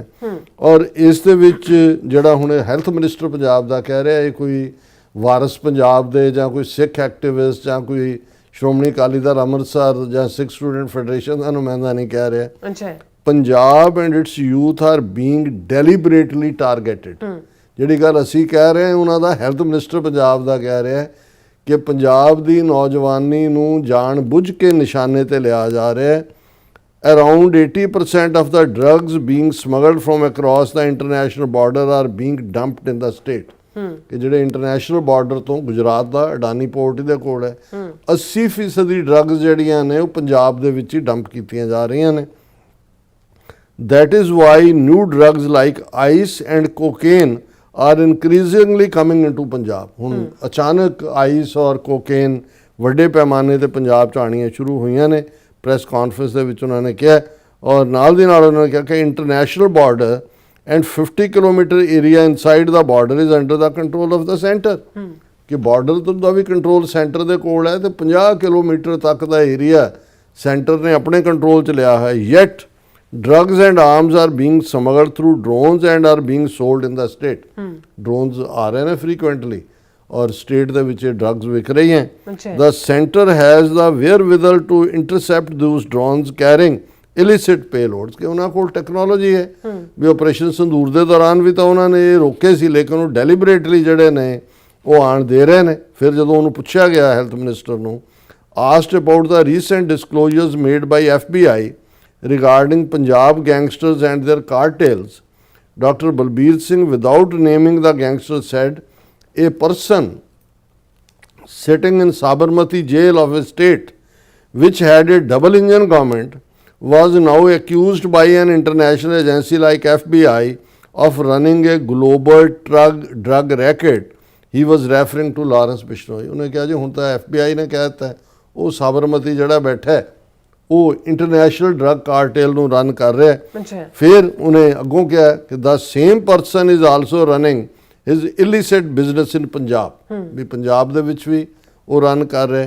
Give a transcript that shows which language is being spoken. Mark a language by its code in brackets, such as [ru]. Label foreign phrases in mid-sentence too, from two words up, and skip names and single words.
[pa] ਔਰ ਇਸ ਦੇ ਵਿੱਚ ਜਿਹੜਾ ਹੁਣ [en] health minister [pa] ਪੰਜਾਬ ਦਾ ਕਹਿ ਰਿਹਾ ਇਹ ਕੋਈ ਵਾਰਸ ਪੰਜਾਬ ਦੇ ਜਾਂ ਕੋਈ ਸਿੱਖ ਐਕਟਿਵਿਸਟ ਜਾਂ ਕੋਈ ਸ਼੍ਰੋਮਣੀ ਅਕਾਲੀ ਦਲ ਅੰਮ੍ਰਿਤਸਰ ਜਾਂ ਸਿੱਖ ਸਟੂਡੈਂਟ ਫੈਡਰੇਸ਼ਨ ਦਾ ਨੁਮਾਇੰਦਾ ਨਹੀਂ ਕਹਿ ਰਿਹਾ। [en] Punjab and its youth are being deliberately targeted. [pa] ਜਿਹੜੀ ਗੱਲ ਅਸੀਂ ਕਹਿ ਰਹੇ ਹਾਂ ਉਹਨਾਂ ਦਾ [en] health minister [pa] ਪੰਜਾਬ ਦਾ ਕਹਿ ਰਿਹਾ ਕਿ ਪੰਜਾਬ ਦੀ ਨੌਜਵਾਨੀ ਨੂੰ ਜਾਣ ਬੁੱਝ ਕੇ ਨਿਸ਼ਾਨੇ ਤੇ ਲਿਆ ਜਾ ਰਿਹਾ ਹੈ। [en] Around 80% of the drugs being smuggled from across the international border are being dumped in the state। [pa] ਕਿ ਜਿਹੜੇ [en] international border [pa] ਤੋਂ ਗੁਜਰਾਤ ਦਾ ਅਡਾਨੀ ਪੋਰਟ ਦੇ ਕੋਲ ਹੈ 80% ਡਰੱਗਸ ਜਿਹੜੀਆਂ ਨੇ ਉਹ ਪੰਜਾਬ ਦੇ ਵਿੱਚ ਹੀ ਡੰਪ ਕੀਤੀਆਂ ਜਾ ਰਹੀਆਂ ਨੇ। [en] That is why new drugs like ice and cocaine are increasingly coming into Punjab। [pa] ਹੁਣ ਅਚਾਨਕ ਆਈਸ ਔਰ ਕੋਕੇਨ ਵੱਡੇ ਪੈਮਾਨੇ ਤੇ ਪੰਜਾਬ 'ਚ ਆਉਣੀਆਂ ਸ਼ੁਰੂ ਹੋਈਆਂ ਨੇ। ਪ੍ਰੈਸ ਕਾਨਫਰੰਸ ਦੇ ਵਿੱਚ ਉਹਨਾਂ ਨੇ ਕਿਹਾ ਔਰ ਨਾਲ ਦੀ ਨਾਲ ਉਹਨਾਂ ਨੇ ਕਿਹਾ ਕਿ [en] international border and 50 kilometre area inside the border is under the control of the centre. [pa] ਕਿ ਬਾਰਡਰ ਤੋਂ ਦਾ ਵੀ [en] control centre [pa] ਦੇ ਕੋਲ ਹੈ ਤੇ 50 ਕਿਲੋਮੀਟਰ ਤੱਕ ਦਾ ਏਰੀਆ ਸੈਂਟਰ ਨੇ ਆਪਣੇ ਕੰਟਰੋਲ 'ਚ ਲਿਆ ਹੈ। [en] ਯੈਟ drugs and arms are being smuggled through drones and are being sold in the state। [pa] drones ਆ ਰਹੇ ਨੇ frequently ਔਰ state ਦੇ ਵਿੱਚ drugs ਵਿਕ ਰਹੀ ਹੈ। [en] the center has the wherewithal to intercept those drones carrying illicit payloads। [pa] ਕਿ ਉਹਨਾਂ ਕੋਲ ਟੈਕਨੋਲੋਜੀ ਹੈ ਵੀ ਆਪਰੇਸ਼ਨ ਸੰਦੂਰ ਦੇ ਦੌਰਾਨ ਵੀ ਤਾਂ ਉਹਨਾਂ ਨੇ ਇਹ ਰੋਕੇ ਸੀ ਲੇਕਿਨ ਉਹ ਡੈਲੀਬਰੇਟਲੀ ਜਿਹੜੇ ਨੇ ਉਹ ਆਣ ਦੇ ਰਹੇ ਨੇ। ਫਿਰ ਜਦੋਂ ਉਹਨੂੰ ਪੁੱਛਿਆ ਗਿਆ ਹੈਲਥ ਮਿਨਿਸਟਰ ਨੂੰ [en] asked about the recent disclosures made by FBI regarding Punjab gangsters and their cartels, Dr. Balbir Singh, without naming the gangster, said a person sitting in Sabarmati jail of a state which had a double engine government was now accused by an international agency like FBI of running a global drug racket। He was referring to Lawrence Bishnoi। [pa] ਉਹਨੇ ਕਿਹਾ ਜੀ ਹੁਣ ਤਾਂ FBI ਨੇ ਕਹਿ ਦਿੱਤਾ ਉਹ ਸਾਬਰਮਤੀ ਜਿਹੜਾ ਬੈਠਾ ਹੈ ਉਹ [en] international drug cartel [pa] ਨੂੰ ਰਨ ਕਰ ਰਿਹਾ ਹੈ। ਫਿਰ ਉਹਨੇ ਅੱਗੋਂ ਕਿਹਾ ਕਿ [en] the same person is also running his illicit business in Punjab. [pa] ਵੀ ਪੰਜਾਬ ਦੇ ਵਿੱਚ ਵੀ ਉਹ ਰਨ ਕਰ ਰਿਹਾ।